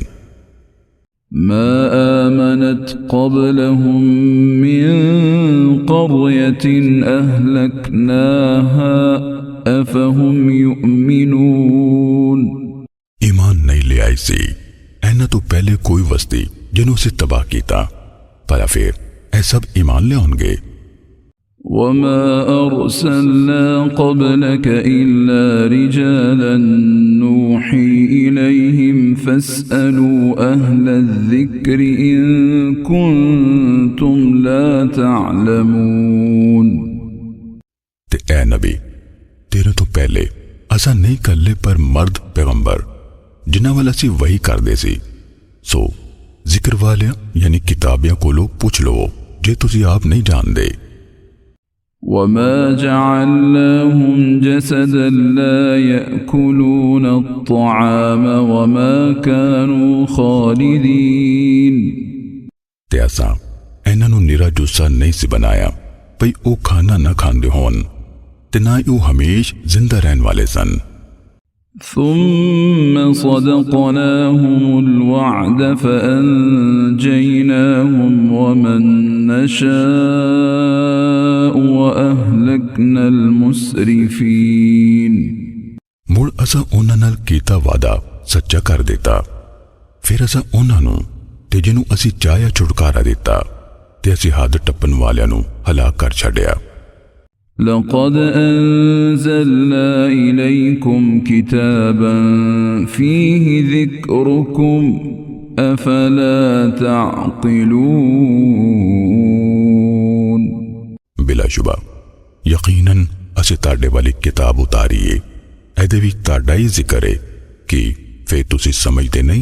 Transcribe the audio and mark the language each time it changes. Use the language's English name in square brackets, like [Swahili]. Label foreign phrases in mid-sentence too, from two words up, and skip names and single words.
[Arabic] ما آمنت قبلهم من قرية أهلكناها أفهم يؤمنون. [Punjabi] ایمان نہیں لے آئی سی اینہاں توں پہلے کوئی وستی جنہوں سے تباہ کیتا بھلا فیر اے سب ایمان لے ہونگے. [Arabic] وما أرسلنا قبلك إلا رجالا نوحي إليهم فاسألوا أهل الذكر إن كنتم لا تعلمون. [Punjabi] تے اے نبی تیرے توں پہلے اساں نہیں کرلے پر مرد پیغمبر جنہاں ول اسی وحی کردے سی سو ذکر والے یعنی کتابیاں کولوں پچھ لو جے تسی آپ نہیں جاندے. [Arabic] وما جعلناهم جسدا لا يأكلون الطعام وما كانوا خالدين. [Punjabi] تے اساں انہاں نوں نرا جثہ نہیں سی بنایا بئی او کھانا نہ کھاندے ہون تے نہ ہی ہمیش زندہ رہن والے سن. [Arabic] ثم صدقناهم الوعد فأنجيناهم ومن نشاء وأهلكنا المسرفين। [Punjabi] مڑ اساں انہاں نال کیتا وعدہ سچا کر دتا فیر اساں انہاں نوں تے جنہوں اسی چاہیا چھٹکارا دتا تے اسی حد ٹپن والیاں نوں ہلاک کر چھڈیا. [Arabic] لقد أنزلنا إليكم كتابا فيه ذكركم أفلا تعقلون. [Punjabi] بلاشبہ یقیناً اسی تاڑے والی کتاب اتاریئے ایدے وچ تاڑا ہی ذکر ہے کہ فیر تسی سمجھتے نہیں.